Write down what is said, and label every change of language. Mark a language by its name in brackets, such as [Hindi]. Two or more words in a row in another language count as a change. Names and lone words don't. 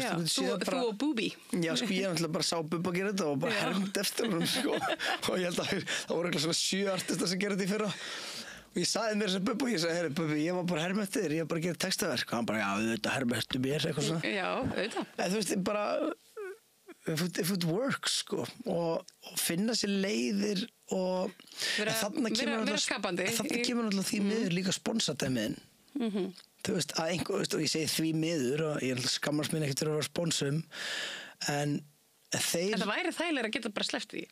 [Icelandic] Já, þú og Booby. Já, ég náttúrulega bara sá Bubba gera þetta og bara hermd eftir hún og ég held að það voru eitthvað svona 7 artistar sem gera þetta í fyrra. Og ég sagði mér sem Bubba, ég sagði, Bubbi, ég var bara herma eftir þér, ég var bara að gera textaverk. Og hann bara, já, auðvitað herma eftir mér, eitthvað svona. Já, auðvitað. En þú veist, bara, [English] if it works, [Icelandic] sko, og finna sér leiðir og vera skapandi. Þarna kemur náttúrulega því miður líka sponsatæmiðin. Þú veist, að einhver, og ég segi því miður, og ég skammast mín ekkert fyrir að vera sponsum, en þeir... Það væri þægilegra að geta bara sleppt því.